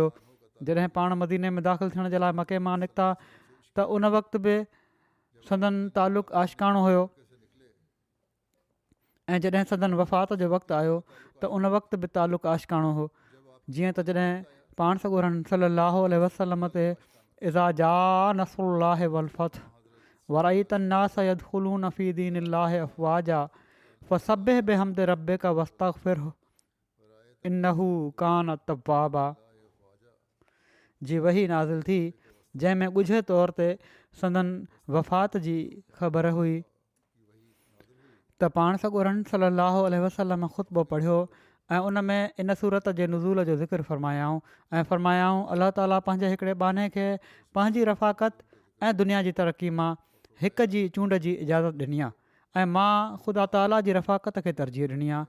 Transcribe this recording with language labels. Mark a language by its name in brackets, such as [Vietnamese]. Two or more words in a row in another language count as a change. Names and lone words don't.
[Sindhi] जॾहिं पाण मदीने में दाख़िल थियण जे लाइ मके मां निकिता त उन वक़्तु बि संदन तालुक़ आशिकाणो हुयो, ऐं जॾहिं संदन वफ़ात जो वक़्तु आयो त उन वक़्तु बि तालुक़ आशिकाणो हो। जीअं त जॾहिं पाण सॻोरन सलाहु वसलम ते [Arabic] إذا جاء نصر الله والفتح ورأيت الناس يدخلون في دين الله أفواجا فسبح بحمد ربك واستغفره إنه كان توابا [Sindhi] जी वही नाज़िल थी, जंहिंमें ॻुझे तौर ते संदन वफ़ात जी ख़बर हुई त पाण सॻोरन सलाहु वसलम ख़ुतबो पढ़ियो ऐं उन में इन सूरत जे नुज़ूल जो ज़िक्र फ़रमायाऊं ऐं फ़रमायाऊं अलाह ताला पंहिंजे हिकिड़े बाने खे पंहिंजी रफ़ाक़त ऐं दुनिया जी तरक़ी मां हिक जी चूंड जी इजाज़त ॾिनी आहे ऐं मां ख़ुदा ताला जी रफ़ाक़त खे तरजीह ॾिनी आहे।